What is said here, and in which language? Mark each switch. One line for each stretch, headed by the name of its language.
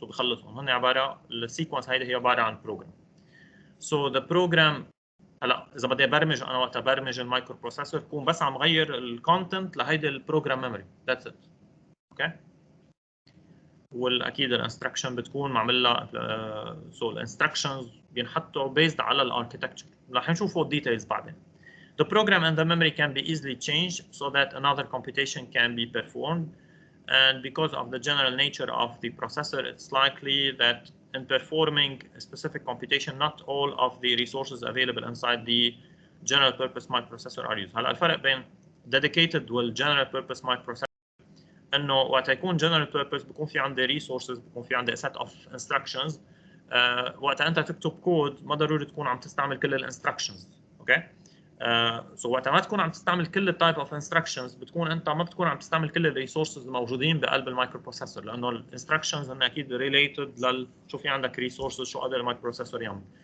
Arabic: سو بخلصهم هن عباره السيكونس هيدي هي عباره عن بروجرام.
English: so the program
Arabic: هلا اذا بدي ابرمج انا وقت ابرمج المايكرو بروسيسور بكون بس عم غير الكونتنت لهيدي البروجرام ميموري.
English: That's it.
Arabic: اوكي والاكيد الانستراكشن بتكون معمل لها سو الانستراكشنز بينحطوا بيزد على الاركتكتشر. رح نشوفوا الديتيلز بعدين.
English: The program and the memory can be easily changed so that another computation can be performed, and because of the general nature of the processor, it's likely that in performing a specific computation, not all of the resources available inside the general purpose microprocessor are used.
Arabic: هلا الفرق بين dedicated وال general purpose microprocessor انه وقت يكون general purpose بكون في عندي resources، بكون في عندي
English: set of instructions.
Arabic: وقت انت تكتب كود ما ضروري تكون عم تستعمل كل الانستراكشنز. اوكي سو وقت ما تكون عم تستعمل كل التايب اوف انستراكشنز بتكون انت ما بتكون عم تستعمل كل الريسورسز الموجودين بقلب المايكرو بروسيسور، لانه الانستراكشنز هن اكيد ريليتد شو في عندك ريسورسز شو قادر المايكرو بروسيسور يعمل.